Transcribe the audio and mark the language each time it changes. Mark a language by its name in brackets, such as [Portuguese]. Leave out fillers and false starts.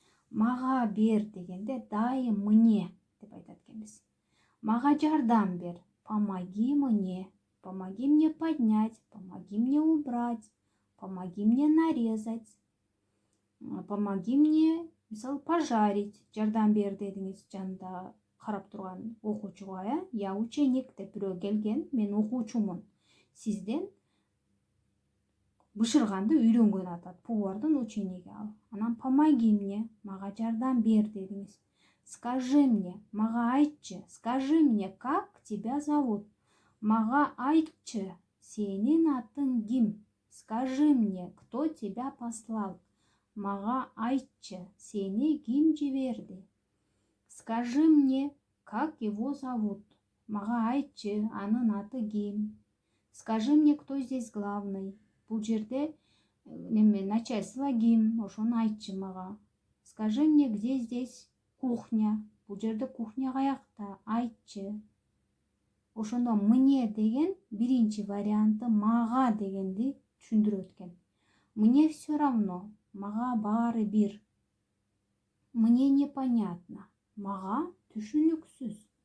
[Kyrgyz] Мага бер дегенде [Russian] дай мне [Kyrgyz] деп айтат экенбиз. Мага жардам бер. [Russian] Помоги мне. Помоги мне поднять, помоги мне убрать, помоги мне нарезать, помоги мне, мисалы, пожарить. [Kyrgyz] Жардам бер дедиңиз жанында карап турган окуучуга, [Russian] я ученик [Kyrgyz] деп бирөө келген, мен окуучумун. Сизден бышырганды үйрөнгөн атат. Повардын учениги ал. [Russian] Анан помоги мне, [Kyrgyz] мага жардам бер дедиңиз. [Russian] Скажи мне, [Kyrgyz] мага айтчы, [Russian] скажи мне, как тебя зовут? [Kyrgyz] Мага айтчы, сенин атың ким? [Russian] Скажи мне, кто тебя послал? [Kyrgyz] Мага айтчы, сени ким жиберди? [Russian] Скажи мне, как его зовут? [Kyrgyz] Мага айтчы, анын аты ким? [Russian] Скажи мне, кто здесь главный? [Kyrgyz] Бул жерде начальство ким? Ошону айтчы мага. [Russian] Скажи мне, где здесь кухня? [Kyrgyz] Бул жерде кухня каякта? Айтчы. Ошондо мне деген биринчи варианты мага дегенди түшүндүрөт экен. [Russian] Мне все равно, [Kyrgyz] мага баары бир. [Russian] Мне непонятно, [Kyrgyz] мага түшүнүксүз.